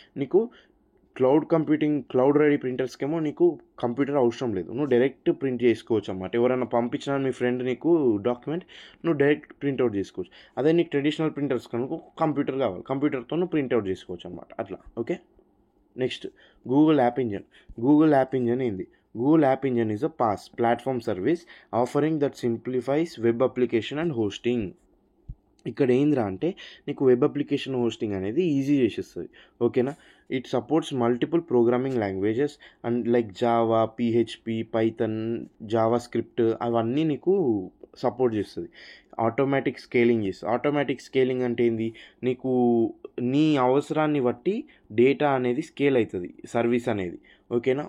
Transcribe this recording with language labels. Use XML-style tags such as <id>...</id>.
<te>నీకు cloud ready ప్రింటర్స్కేమో నీకు computer అవసరం లేదు, నువ్వు డైరెక్ట్ ప్రింట్ చేసుకోవచ్చు అన్నమాట. ఎవరైనా పంపించిన మీ ఫ్రెండ్ నీకు డాక్యుమెంట్, నువ్వు డైరెక్ట్ ప్రింట్అవుట్ చేసుకోవచ్చు. అదే నీకు ట్రెడిషనల్ ప్రింటర్స్ కనుక కంప్యూటర్ కావాలి, కంప్యూటర్తో నువ్వు ప్రింట్అవుట్ చేసుకోవచ్చు అనమాట. అట్లా. Okay. Next Google app engine ఏంది?</te> <en>Google App Engine is a PaaS platform service offering that simplifies web application and hosting.</en> <te>ఇక్కడ ఏంద్రా అంటే నీకు వెబ్ అప్లికేషన్ హోస్టింగ్ అనేది ఈజీ చేసేస్తుంది. ఓకేనా.</te> <en>it supports multiple programming languages and like Java, PHP, Python, JavaScript</en> <te>అవన్నీ నీకు support చేస్తుంది. ఆటోమేటిక్ స్కేలింగ్ అంటే ఏంది? నీకు నీ అవసరాన్ని బట్టి డేటా అనేది స్కేల్ అవుతుంది, సర్వీస్ అనేది. ఓకేనా.</te>